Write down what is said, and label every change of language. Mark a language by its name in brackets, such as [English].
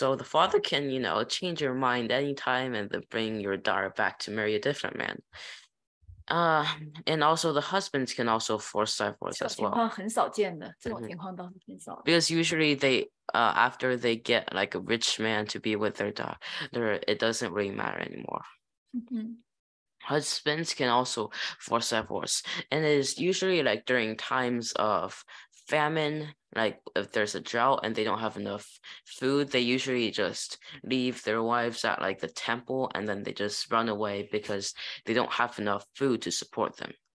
[English] So the father can, change your mind anytime and then bring your daughter back to marry a different man. And also the husbands can also force divorce as well. [Chinese] 很少见的，这种情况倒是挺少。 [English] Because usually they after they get like a rich man to be with their daughter, it doesn't really matter anymore. Mm-hmm. Husbands can also force divorce, and it is usually like during times of famine, like if there's a drought and they don't have enough food, they usually just leave their wives at like the temple and then they just run away because they don't have enough food to support them.